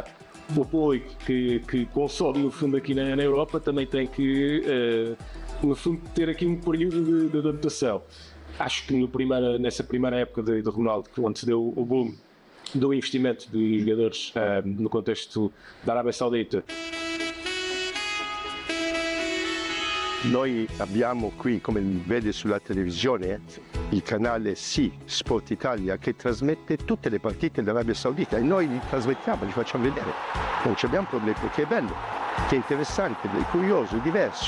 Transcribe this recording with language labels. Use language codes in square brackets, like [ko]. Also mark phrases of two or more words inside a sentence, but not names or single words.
[pt] O público que consome no fundo aqui na Europa também tem que no fundo ter aqui um período de adaptação. Acho que nessa primeira época de Ronaldo, onde se deu o boom do investimento de jogadores no contexto da Arabia Saudita. [it] Noi abbiamo qui, come vede sulla televisione, il canale Sport Italia che trasmette tutte le partite dell'Arabia Saudita e noi li trasmettiamo, li facciamo vedere. Non abbiamo problemi perché è bello, che è interessante, è curioso, è diverso.